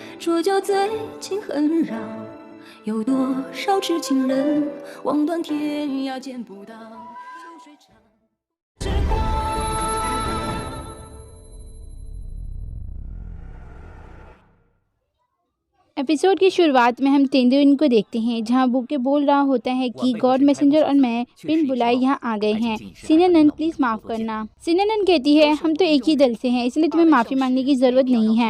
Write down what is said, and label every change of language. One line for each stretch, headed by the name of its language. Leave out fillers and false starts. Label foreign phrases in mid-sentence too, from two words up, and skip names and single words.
Chinese: 说就最近很绕，有多少痴情人望断天涯见不到，秋水长之光。
Hindi: एपिसोड की शुरुआत में हम तेंदुइन को देखते हैं जहां बुके बोल रहा होता है कि
English: God messenger
Hindi: और मैं बिन बुलाए यहां आ गए हैं। सिनेनन प्लीज माफ करना। सिनेनन कहती है हम तो एक ही दल से हैं इसलिए तुम्हें माफी मांगने की जरूरत नहीं है।